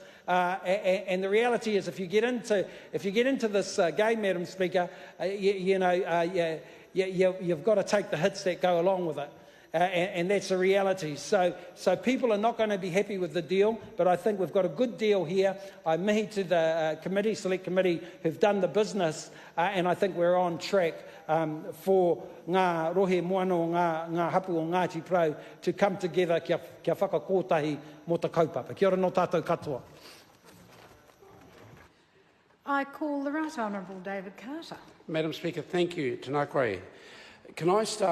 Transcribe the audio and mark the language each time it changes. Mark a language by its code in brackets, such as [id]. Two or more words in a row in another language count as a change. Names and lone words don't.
[en] And the reality is, if you get into this game, Madam Speaker, you've got to take the hits that go along with it. and that's a reality. So people are not going to be happy with the deal, but I think we've got a good deal here. I mihi to the select committee who've done the business, and I think we're on track for Ngā Rohe Moana o Ngā Hapū o Ngāti Porou to come together [mi] kia whakakotahi mo te kaupapa. Kia ora no tātou katoa. [en] I call the Right Honourable David Carter. Madam Speaker, thank you. [mi] Tēnā koe. [en] Can I start